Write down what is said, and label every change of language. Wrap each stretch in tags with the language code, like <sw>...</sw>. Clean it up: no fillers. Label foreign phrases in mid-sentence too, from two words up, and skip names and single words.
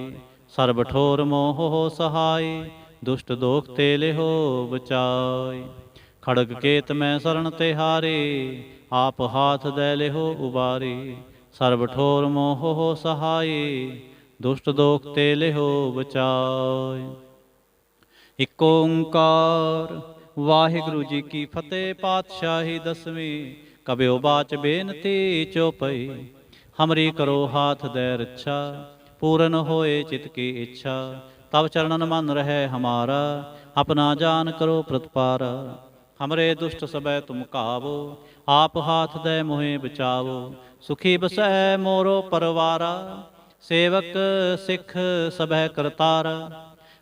<bra>सर्ब ठोर मोह हो सहाय, दुष्ट दोख ते लेहो बचाई। खड़ग केत में शरण तिहारी, आप हाथ दे लेहो उबारी। सर्ब ठोर मोह हो सहाय, दुष्ट दोख ते लेहो बचाई।</bra> <pa>ਇੱਕ ਓਅੰਕਾਰ ਵਾਹਿਗੁਰੂ ਜੀ ਕੀ ਫ਼ਤਹਿ। ਪਾਤਸ਼ਾਹੀ ਦਸਵੀਂ ਕਬਿਯੋ ਬਾਚ ਬੇਨਤੀ ਚੌਪਈ।</pa> <bra>हमरी करो हाथ दे रक्षा, पूरन होए चित की इच्छा। तब चरणन मन रहे हमारा, अपना जान करो प्रतिपारा। हमरे दुष्ट सबै तुम कावो, आप हाथ दे मोहे बचावो। सुखी बसै मोरो परवारा, सेवक सिख सबह करतारा।</bra>